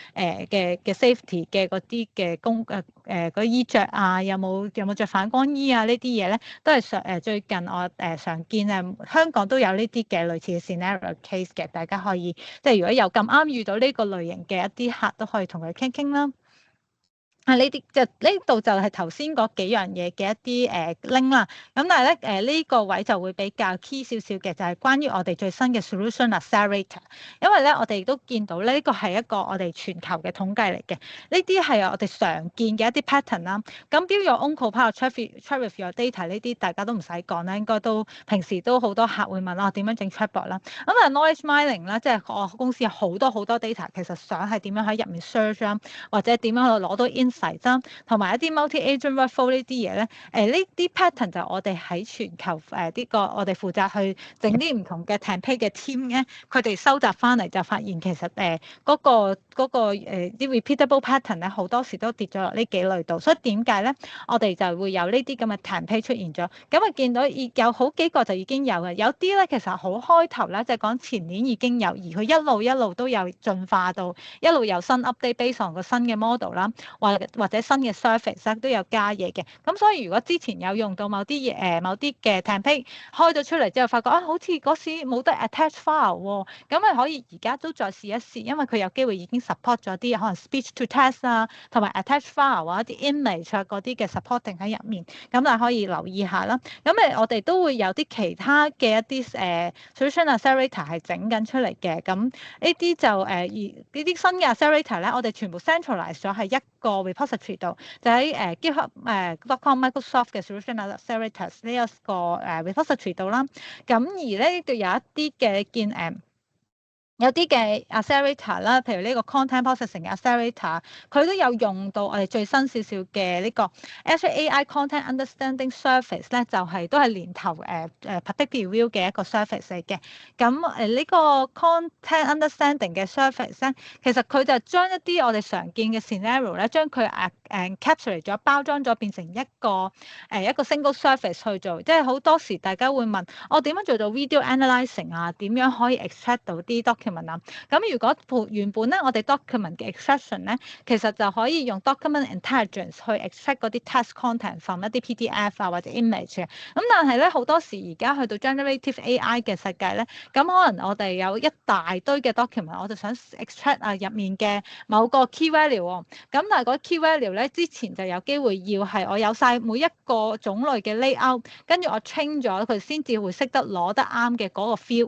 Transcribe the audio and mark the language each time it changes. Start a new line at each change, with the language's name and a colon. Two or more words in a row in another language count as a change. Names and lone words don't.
Cantonese: safety 嘅嗰啲嘅嗰衣着啊，有冇着反光衣啊，呢啲嘢咧都係最近我常見香港都有呢啲嘅類似嘅
English: scenario case
Cantonese: 嘅，大家可以即係如果有咁啱遇到呢個類型嘅一啲客都可以同佢傾傾啦。呢啲就呢度就係頭先嗰幾樣嘢嘅一啲link 啦。咁但係咧呢個位就會比較 key 少少嘅，就係關於我哋最新嘅
English: solution accelerator。
Cantonese: 因為咧我哋都見到咧呢個係一個我哋全球嘅統計嚟嘅，呢啲係我哋常見嘅一啲 pattern 啦。咁
English: build your own copilot track with your data
Cantonese: 呢啲大家都唔使講啦，應該都平時都好多客會問我點樣整 chatbot 啦。咁啊
English: knowledge mining
Cantonese: 啦，即係我公司有好多 data， 其實想係點樣喺入面 search 啦，或者點樣去攞到 insight 同埋一啲
English: multi-agent workflow
Cantonese: 呢啲嘢咧，呢啲 pattern 就我哋喺全球呢個我哋負責去整啲唔同嘅 campaign 嘅 team 咧，佢哋收集翻嚟就發現其實嗰個啲
English: repeatable pattern
Cantonese: 咧好多時都跌咗落呢幾類度，所以點解咧我哋就會有呢啲咁嘅 campaign 出現咗？咁啊見到有好幾個就已經有嘅，有啲咧其實好開頭咧就係講前年已經有，而佢一路都有進化到一路有新
English: update based on
Cantonese: 個新嘅 model 啦，或者新嘅 service 都有加嘢嘅。咁所以如果之前有用到某啲嘅 campaign 開咗出嚟之後，發覺好似嗰時冇得
English: attach file
Cantonese: 喎，咁咪可以而家都再試一試，因為佢有機會已經 support 咗啲可能
English: speech to text
Cantonese: 啊，同埋
English: attach file
Cantonese: 啊，一啲 image 啊嗰啲嘅 supporting 喺入面，咁啊可以留意下啦。咁我哋都會有啲其他嘅一啲
English: solution accelerator
Cantonese: 係整緊出嚟嘅。咁呢啲就而呢啲新嘅 accelerator 咧，我哋全部 centralize 咗係一個 repository 度，就喺GitHub.com Microsoft 嘅
English: solution accelerators
Cantonese: 呢一個repository 度啦。咁而咧呢度有一啲嘅有啲嘅 accelerator 啦，譬如呢個
English: content processing
Cantonese: 嘅 accelerator，佢都有用到我哋最新少少嘅呢個 Azure AI Content Understanding Service 咧，就係都係年頭
English: public preview
Cantonese: 嘅一個 service 嚟嘅。咁呢個
English: content understanding
Cantonese: 嘅 service 咧，其實佢就將一啲我哋常見嘅 scenario 咧，將佢capture 咗包裝咗變成一個
English: single service
Cantonese: 去做。即係好多時大家會問我點樣做到
English: video analyzing
Cantonese: 啊？點樣可以 extract 到啲 document 啊？咁如果原本咧我哋 document 嘅 extraction 咧，其實就可以用
English: document intelligence
Cantonese: 去 extract 嗰啲
English: text content from
Cantonese: 一啲 PDF 啊或者 image 嘅。咁但係咧好多時而家去到
English: generative AI
Cantonese: 嘅世界咧，咁可能我哋有一大堆嘅 document， 我就想 extract 入面嘅某個
English: key value
Cantonese: 喎。咁但係嗰
English: key value
Cantonese: 咧之前就有機會要係我有晒每一個種類嘅 layout， 跟住我 train 咗佢先至會識得攞得啱嘅嗰個 feel。